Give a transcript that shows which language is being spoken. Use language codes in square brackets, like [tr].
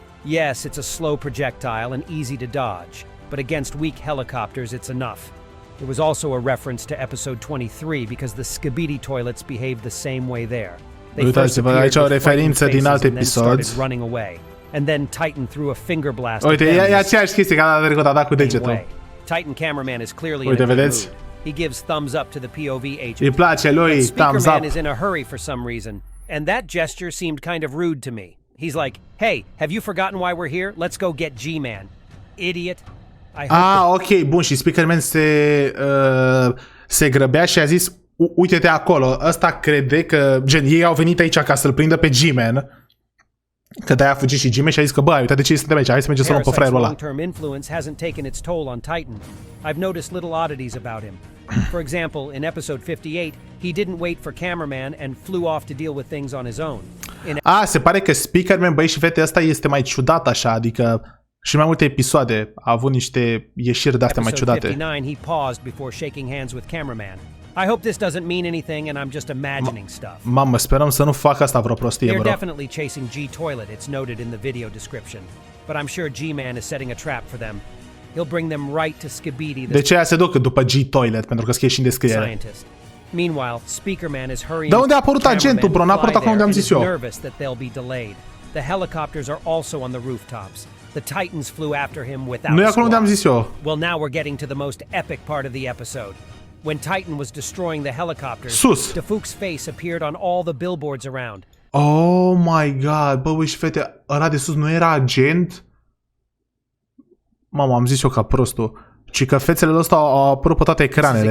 [en] Yes, it's a slow projectile and easy to dodge, but against weak helicopters it's enough. There was also a reference to episode 23 because the Skibidi toilets behaved the same way there. They first appeared with fighting faces and then started running away. And then Titan threw a finger blast at them. [ro] Uite, e aceeași chestie ca data trecută, a dat cu degetul. [en] Titan Cameraman is clearly in a good mood. He gives thumbs up to the POV agent. [ro] Îi place lui, [en] thumbs up. Speakerman is in a hurry for some reason, and that gesture seemed kind of rude to me. He's like, "Hey, have you forgotten why we're here? Let's go get G-Man." Idiot. [ro] Ok, bun, și Speakerman se grăbea și a zis, uite-te acolo, ăsta crede că, gen, ei au venit aici ca să-l prindă pe G-Man, că de-aia a fugit și G-Man și a zis că, bă, uite de ce suntem aici, hai să mergem să luăm pe fraierul ăla. [en] Long-term influence hasn't taken its toll on Titan. I've noticed little oddities about him. For example, in episode 58, he didn't wait for cameraman and flew off to deal with things on his own. [ro] Se pare că Speakerman, băi și fete, ăsta este mai ciudat așa, adică și mai multe episoade a avut niște ieșiri de-astea mai ciudate. [en] Episode 59, he paused before shaking hands with cameraman. I hope this doesn't mean anything and I'm just imagining stuff. [ro] Mamă, sperăm să nu facă asta vreo prostie, bro. [en] They're definitely chasing G-Toilet, it's noted in the video description. But I'm sure G-Man is setting a trap for them. He'll bring them right to Skibidi. [ro] De ce se duc după G-Toilet? Pentru că scrie și în descriere. [en] Meanwhile, Speakerman is hurrying. [ro] Dar unde a apărut agentul, bro? N-a apărut acolo unde am zis eu. [en] Nervous that they'll be delayed. The helicopters are also on the rooftops. The Titans flew after him without. [ro] Nu e acolo unde am zis eu. [en] Well, now we're getting to the most epic part of the episode. When Titan was destroying the helicopters, [ro] Sus. [en] Defook's face appeared on all the billboards around. Oh my god, [ro] bă, și fete, ăla de sus nu era agent? Mamă, am zis eu ca prostul. Ci că fețele ăsta au apărut pe toate ecranele.